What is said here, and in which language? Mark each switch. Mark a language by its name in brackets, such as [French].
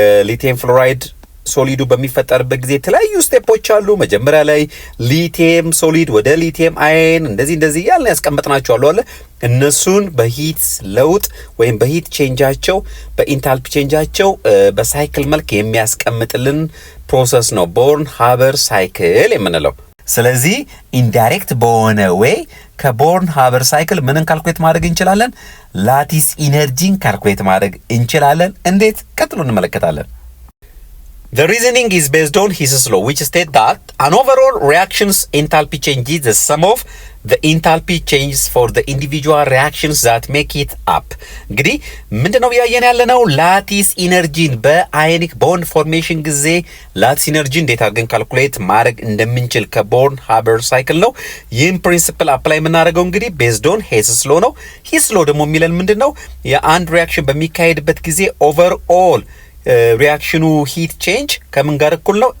[Amharic] ሊቲየም ፍሎራይድ ሶሊዱ በሚፈጠርበት ጊዜ የተለያዩ ስቴፖች አሉ። መጀመሪያ ላይ ሊቲየም ሶሊድ ወደ ሊቲየም አየን እንደዚህ ያልን ያስቀምጥናቸው አሉ አለ። እነሱን በሂት ለውጥ ወይም በሂት ቼንጃቸው በኢንታልፒ ቼንጃቸው በሳይክል መልክ የሚያስቀምጥልን ፕሮሰስ ነው ቦርን-ሃበር ሳይክል የምንለው። ስለዚህ ኢንዳይሬክት በሆነ ዌይ ከቦርን-ሃበር ሳይክል ምንን ካልኩሌት ማድረግ እንችላለን? ላቲስ ኢነርጂን ካልኩሌት ማድረግ እንችላለን። እንዴት? ቀጥሎ እንመለከታለን። [English] The reasoning is based on Hiss's law, which states that an overall reaction's enthalpy change is the sum of the enthalpy changes for the individual reactions that make it up. [Amharic] እንግዲህ ምንድነው ያየን ያለነው? ላቲስ ኢነርጂን በአዮኒክ ቦንድ ፎርሜሽን ጊዜ ላቲስ ኢነርጂ እንዴት አድርገን ካልኩሌት ማድረግ እንደምንችል ከቦርን-ሃበር ሳይክል ነው። ይህን ፕሪንሲፕል አፕላይ የምናደርገው እንግዲህ ቤዝድ ኦን ሂስስ ሎ ነው። ሂስ ሎ ደግሞ የሚለን ምንድነው? የአንድ ሪያክሽን በሚካሄድበት ጊዜ ኦቨርኦል ሪያክሽኑ ሂት ቼንጅ ከምን ጋር እኩል ነው?